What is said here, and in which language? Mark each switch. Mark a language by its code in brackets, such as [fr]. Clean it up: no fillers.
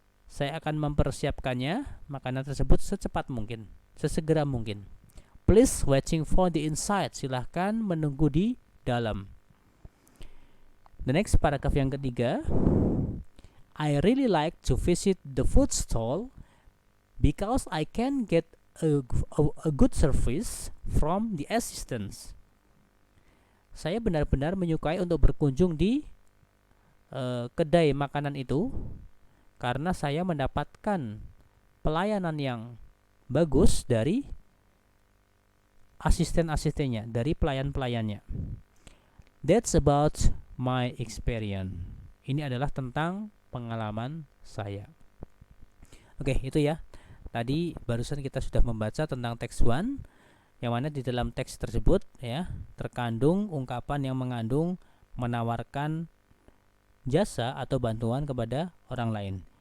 [id] Saya akan mempersiapkannya makanan tersebut secepat mungkin, sesegera mungkin. [en] Please waiting for the inside." [id] Silahkan menunggu di dalam. [en] The next paragraph [id] yang ketiga. [en] I really like to visit the food stall because I can get a good service from the assistants. [id] Saya benar-benar menyukai untuk berkunjung di kedai makanan itu karena saya mendapatkan pelayanan yang bagus dari asisten-asistennya, dari pelayan-pelayannya. [en] That's about my experience. [id] Ini adalah tentang pengalaman saya. Oke, itu ya. Tadi barusan kita sudah membaca tentang teks 1, yang mana di dalam teks tersebut ya terkandung ungkapan yang mengandung menawarkan jasa atau bantuan kepada orang lain.